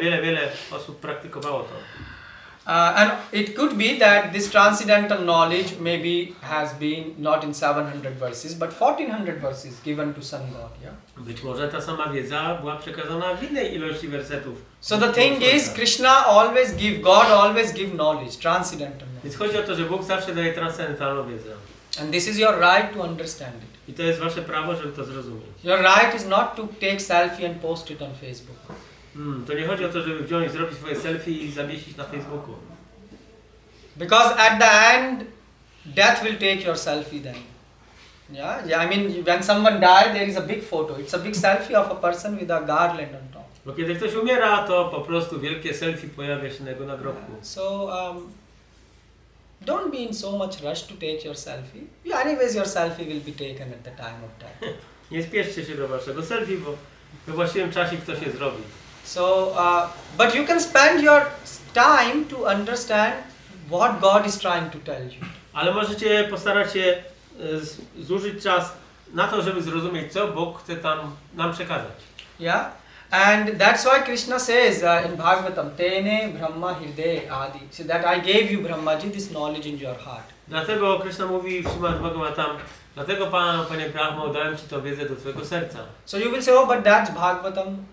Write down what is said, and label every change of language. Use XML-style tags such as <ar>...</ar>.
<pl>Wiele osób praktykowało to.</pl> <en>And it could be that this transcendental knowledge maybe has been not in 700 verses, but 1400 verses given to sun god. Yeah.</en> <pl>Być może ta sama wiedza była przekazana w innej ilości wersetów.</pl> <en>So the thing is, God always give knowledge, transcendental knowledge.</en> <pl>Więc chodzi o to, że Bóg zawsze daje transcendentalną wiedzę.</pl> <en>And this is your right to understand it.</en> <pl>I to jest wasze prawo, żeby to zrozumieć.</pl> <en>Your right is not to take selfie and post it on Facebook.</en> <pl>To nie chodzi o to, żeby wziąć, zrobić swoje selfie i zawiesić na Facebooku.</pl> <en>Because at the end, death will take your selfie then. Yeah, I mean, when someone dies, there is a big photo. It's a big selfie of a person with a garland on top.</en> <pl>Bo kiedy ktoś umiera, to po prostu wielkie selfie pojawia się na jego nagrobku.</pl> <en>So, don't be in so much rush to take your selfie. Anyways, your selfie will be taken at the time of death.</en> <pl>Nie spieszcie się do waszego selfie, bo we właściwym czasie ktoś je zrobi.</pl> <en>So, but you can spend your time to understand what God is trying to tell you.</en> <pl>Ale możecie postarać się zużyć czas na to, żeby zrozumieć, co Bóg chce nam przekazać.</pl> <en>Yeah, and that's why Krishna says in Bhagavatam,</en> <sa>Tene Brahma Hirde Adi,</sa> <en>so that I gave you Brahmaji this knowledge in your heart.</en> <pl>Dlatego Krishna mówi w Śrimad Bhagavatam, dlatego Panie Brahmo, dałem Ci tę wiedzę do Twojego serca.</pl> <en>So you will say, oh, but that's Bhagavatam.</en>